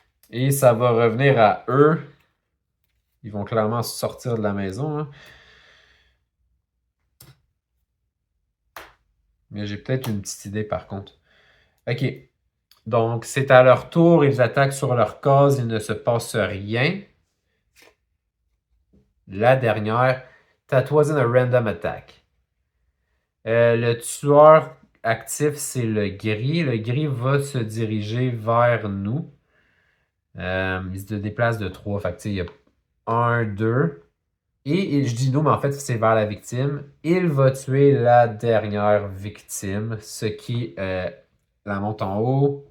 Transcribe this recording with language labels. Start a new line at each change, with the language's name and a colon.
French: Et ça va revenir à eux. Ils vont clairement sortir de la maison. Hein. Mais j'ai peut-être une petite idée par contre. OK. Donc, c'est à leur tour. Ils attaquent sur leur case. Il ne se passe rien. La dernière.
English: That wasn't a random attack.
French: Le tueur actif, c'est le gris. Le gris va se diriger vers nous. Il se déplace de 3. Fait que, il y a 1, 2. Et je dis nous, mais en fait, c'est vers la victime. Il va tuer la dernière victime, ce qui la monte en haut.